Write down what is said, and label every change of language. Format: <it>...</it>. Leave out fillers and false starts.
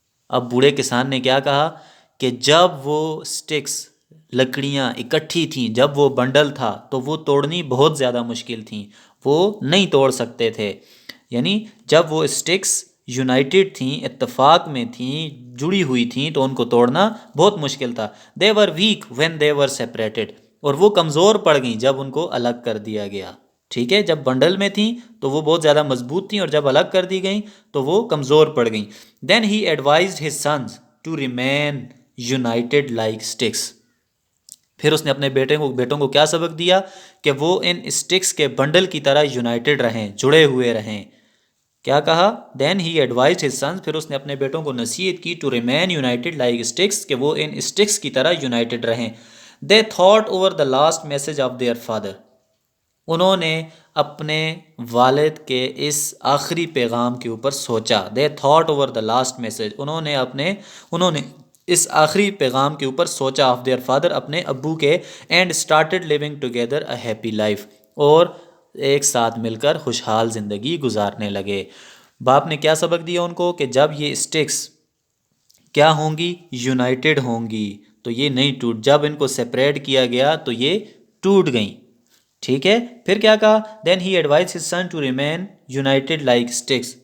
<ur>اب بوڑھے کسان نے کیا کہا کہ جب وہ سٹکس، لکڑیاں اکٹھی تھیں، جب وہ بنڈل تھا تو وہ توڑنی بہت زیادہ مشکل تھیں، وہ نہیں توڑ سکتے تھے. یعنی جب وہ سٹکس یونائٹڈ تھیں، اتفاق میں تھیں، جڑی ہوئی تھیں، تو ان کو توڑنا بہت مشکل تھا.</ur> <en>They were weak when they were separated.</en> <ur>اور وہ کمزور پڑ گئیں جب ان کو الگ کر دیا گیا. ٹھیک ہے، جب بنڈل میں تھیں تو وہ بہت زیادہ مضبوط تھیں، اور جب الگ کر دی گئیں تو وہ کمزور پڑ گئیں.</ur> <en>Then he advised his sons to remain united like sticks.</en> <ur>پھر اس نے اپنے بیٹوں کو کیا سبق دیا کہ وہ ان سٹکس کے بنڈل کی طرح یونائٹڈ رہیں، جڑے ہوئے رہیں. کیا کہا،</ur> <en>then he advised his sons,</en> <ur>پھر اس نے اپنے بیٹوں کو نصیحت کی</ur> <en>to remain united like sticks,</en> <ur>کہ وہ ان سٹکس کی طرح یونائٹڈ رہیں.</ur> <en>They thought over the last message of their father.</en> <ur>انہوں نے اپنے والد کے اس آخری پیغام کے اوپر سوچا.</ur> <en>They thought over the last message.</en> <ur>انہوں نے اس آخری پیغام کے اوپر سوچا</ur> <en>of their father،</en> <ur>اپنے ابو کے.</ur> <en>And started living together a happy life.</en> <ur>اور ایک ساتھ مل کر خوشحال زندگی گزارنے لگے. باپ نے کیا سبق دیا ان کو کہ جب یہ سٹکس کیا ہوں گی، یونائٹڈ ہوں گی، تو یہ نہیں ٹوٹ. جب ان کو سیپریٹ کیا گیا تو یہ ٹوٹ گئیں. ٹھیک ہے، پھر کیا کہا،</ur> <en>Then he advise his son to remain united like sticks.</en>